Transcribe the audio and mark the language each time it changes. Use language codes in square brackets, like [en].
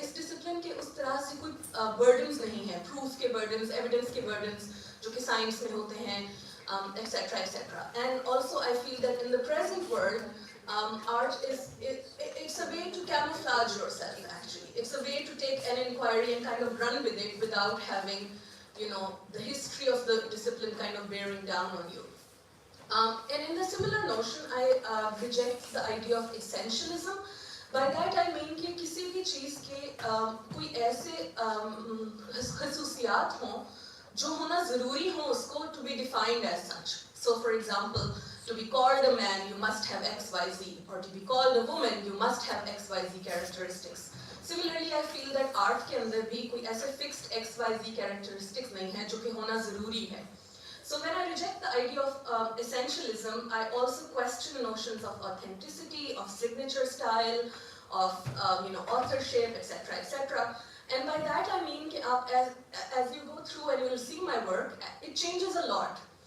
[hi] इस discipline के उस तरह से कोई burdens नहीं है, proof के burdens, evidence के burdens जो कि science में होते हैं, etc. [en] etc. And also I feel that in the present world, art it's a way to camouflage yourself actually. It's a way to take an inquiry and kind of run with it without having, the history of the discipline kind of bearing down on you. And in the similar notion, I reject the idea of essentialism. By that I mean [hi] कि किसी भी चीज़ के कोई ऐसे खसूसियात हों जो होना ज़रूरी हो उसको [en] to be defined as such. So for example, to be called a man, you must have X, Y, Z, or to be called a woman, you must have X, Y, Z characteristics. Similarly, I feel that art [hi] के अंदर भी कोई ऐसे [en] fixed X, Y, Z characteristics [hi] नहीं है जो कि होना ज़रूरी है. [en] So when I reject the idea of essentialism, I also question the notions of authenticity, of signature style, of authorship, etc., etc. And by that I mean as you go through and you will see my work, it changes a lot.